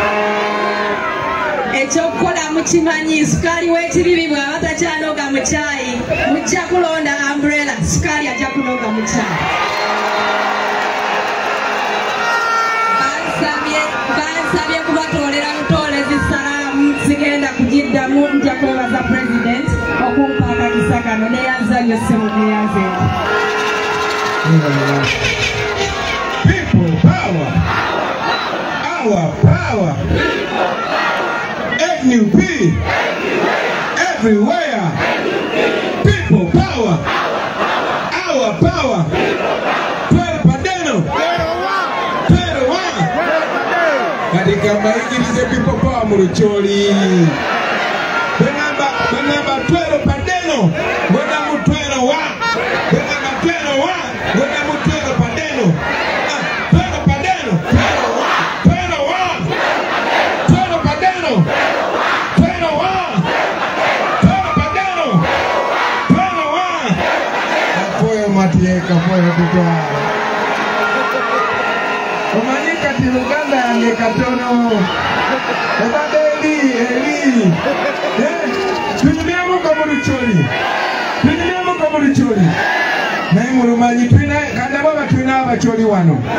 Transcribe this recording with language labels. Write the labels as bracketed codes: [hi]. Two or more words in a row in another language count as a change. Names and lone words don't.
[lg] Ekyokukola mukimanyi, sukaali w'ekibibi bw'aba takyanoga mu caayi mujja kulonda umbrella, sukaali ajja kunoga mu caayi. Bansabye kubatolera butoolezi salaamu, sigenda kugiddamu, nja kwebaza President okumpa akakisa kano neyanzanyo ssebo neyanze. [en] People power, our power, NUP, everywhere. People power, our power. [sw] Katika maingilize [en] people power [sw] Mulucholi. [ach] Benamba twero padeno, ngoda mutwero wa. Benamba twero wa, ngoda mutwero padeno. Twero padeno, twero wa, twero wa. Twero padeno, twero wa. Twero padeno, twero wa. Apoyo matieka, apoyo kutwa. [lg] Omanyika ti Uganda yange katono. Ebadde eri. Tunyumyemu ko Mulucholi. Tunyumyemu ko Mulucholi. Naye mulumanyi tulina kanda baba tulina abacholi wano.